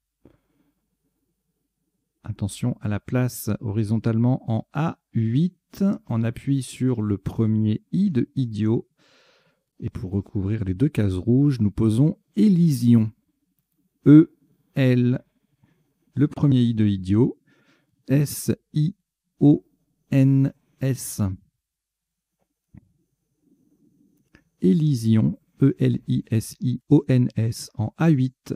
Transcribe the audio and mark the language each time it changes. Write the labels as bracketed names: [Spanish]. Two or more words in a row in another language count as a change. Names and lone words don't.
[French] Attention à la place horizontalement en A8. On appuie sur le premier I de idiot. Et pour recouvrir les deux cases rouges, nous posons Élysion. E-L. Le premier I de idiot. S-I-O-N-S. Élysion. E-L-I-S-I-O-N-S en A8.